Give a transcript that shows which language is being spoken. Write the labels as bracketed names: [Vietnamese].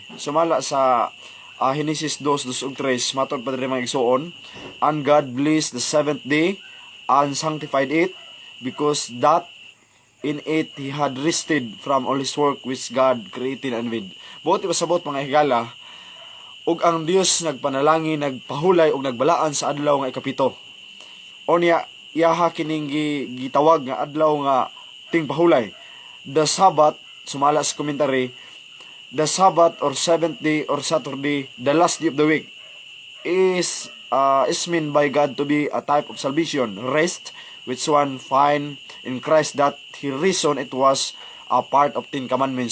[Cebuano] Sumala sa Genesis 2:2 ug 3 matod pa diri mga igsoon, [English] and God blessed the seventh day and sanctified it, because that in it he had rested from all his work which God created and made. [Cebuano] Buot pasabot mga higala, ug ang Dios nagpanalangin, nagpahulay ug nagbalaan sa adlaw nga ikapito. Onya iyaha kining gitawag nga adlaw nga tingpahulay. [English] The Sabbath, [Cebuano] sumala sa [English] commentary, the Sabbath or seventh day or Saturday, the last day of the week, is meant by God to be a type of salvation, rest, which one find in Christ, that he reason it was a part of 10 commandments.